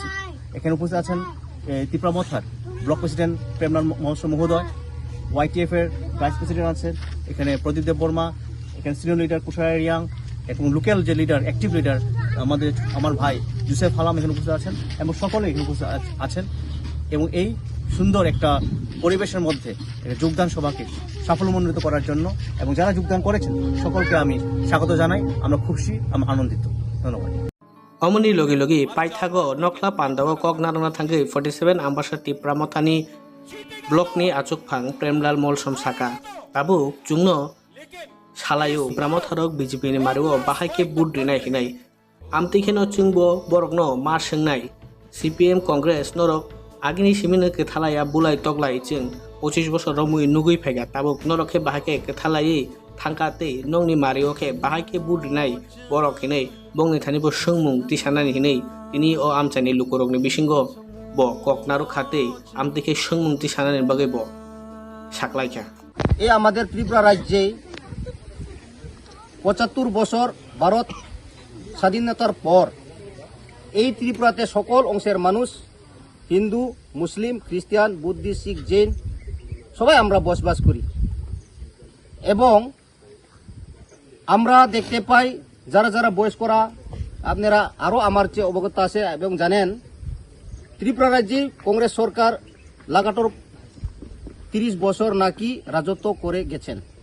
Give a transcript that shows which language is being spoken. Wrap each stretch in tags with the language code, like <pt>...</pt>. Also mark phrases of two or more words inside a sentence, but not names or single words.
<bn>এখানে উপস্থিত আছেন ত্রিপুরামথার ব্লক প্রেসিডেন্ট প্রেমলাল মহোদয়, YTF এর ভাইস প্রেসিডেন্ট আছেন এখানে প্রদীপ দেববর্মা, এখানে সিনিয়র লিডার কুশারা রিয়াং এবং লোকাল যে লিডার, অ্যাক্টিভ লিডার আমার ভাই জুসেফ হালাম এখানে উপস্থিত আছেন এবং সকলে এখানে উপস্থিত আছেন এবং এই সুন্দর একটা পরিবেশের মধ্যে যোগদান সভাকে সাফল্যমণ্ডিত করার জন্য এবং যারা যোগদান করেছেন সকলকে আমি স্বাগত জানাই। আমরা খুশি, আমরা আনন্দিত। ধন্যবাদ।</bn> <trp>अमनि लगे लगे पाइथागो नखला पान्दाव कक नारना थांगै 47 आम्बासार तीव्रमथानि ब्लकनि आचुकफां प्रेमलाल मलसम साका बाबु जुंनो सालायो ब्रामथारक बिजेपिनि मारिओ बाहायके बुट रिनाय हिनाय आमतिखेनो चुंबो बरकनो मा सोंनाय CPM कंग्रेस नरक आगिनि सिमिनो केथालाया बुलाय तगलाय जों 25 बছर रमुइ नुगै फायगा ताबुक नरखे बाहायके केथालायै थांकाते नंनि मारिओके बाहायके बुट रिनाय बरक हिनाय बंनि थानिबो सोंमुं तिसानानि हिनै तिनि अ आमचानि लुकुरकनि बिसिंगो ब ककनारु खाते आमतिखे सोंमुं तिसानानि बागै ब साकलायखा</trp> <bn>এই আমাদের ত্রিপুরা রাজ্যে 75 বছর ভারত স্বাধীনতার পর এই ত্রিপুরাতে সকল অংশের মানুষ, হিন্দু, মুসলিম, খ্রিস্টান, বুদ্ধিস্ট, শিখ, জৈন সবাই আমরা বসবাস করি এবং আমরা দেখতে পাই যারা যারা বয়স্করা আপনারা আরও আমার চেয়ে অবগত আছে এবং জানেন ত্রিপুরা রাজ্যে কংগ্রেস সরকার লাগাতার 30 বছর নাকি রাজত্ব করে গেছেন।</bn>